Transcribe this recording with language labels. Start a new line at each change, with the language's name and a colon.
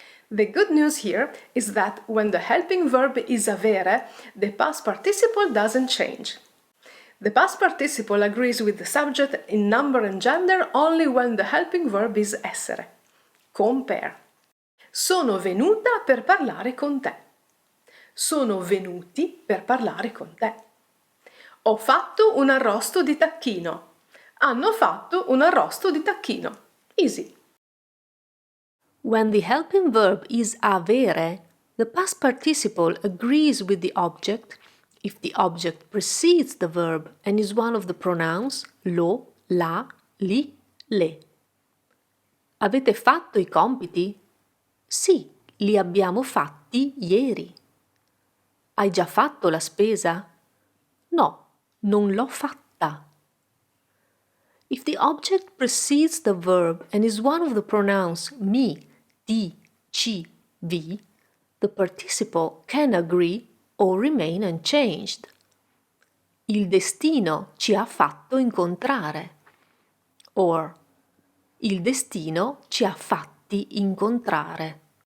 English: The good news here is that when the helping verb is avere, the past participle doesn't change. The past participle agrees with the subject in number and gender only when the helping verb is essere. Compare.
Italian: Sono venuta per parlare con te. Sono venuti per parlare con te. Ho fatto un arrosto di tacchino. Hanno fatto un arrosto di tacchino.
English: Easy. When the helping verb is avere, the past participle agrees with the object if the object precedes the verb and is one of the pronouns lo, la, li, le.
Italian: Avete fatto i compiti? Sì, li abbiamo fatti ieri. Hai già fatto la spesa? No, non l'ho fatta.
English: If the object precedes the verb and is one of the pronouns mi, ti, ci, vi, the participle can agree or remain unchanged.
Italian: Il destino ci ha fatto incontrare. Or, il destino ci ha fatti incontrare.